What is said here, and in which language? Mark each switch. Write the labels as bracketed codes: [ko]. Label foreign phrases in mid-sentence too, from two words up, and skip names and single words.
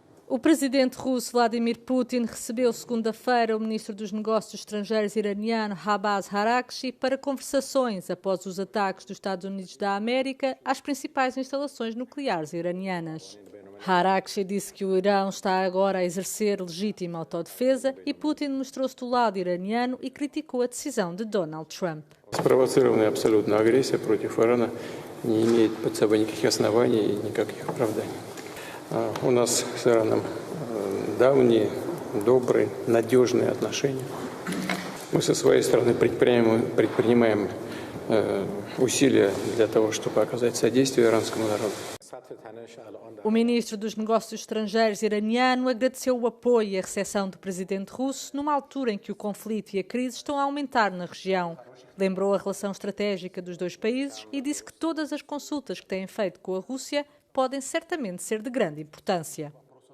[pt] O presidente russo Vladimir Putin recebeu segunda-feira o ministro dos Negócios Estrangeiros iraniano Abbas Araghchi para conversações após os ataques dos Estados Unidos da América às principais instalações nucleares iranianas. Araghchi disse que o Irão está agora a exercer legítima autodefesa e Putin mostrou-se do lado iraniano e criticou a decisão de Donald Trump. [ru] Спровоцированная абсолютно агрессия против Ирана не имеет под собой никаких оснований и никаких оправданий. У нас с Ираном давние, добрые, надежные отношения. Мы со своей стороны предпринимаем усилия для того, чтобы оказать содействие иранскому народу. [pt] O ministro dos Negócios Estrangeiros iraniano agradeceu o apoio e a recepção do presidente russo numa altura em que o conflito e a crise estão a aumentar na região. Lembrou a relação estratégica dos dois países e disse que todas as consultas que têm feito com a Rússia podem certamente ser de grande importância.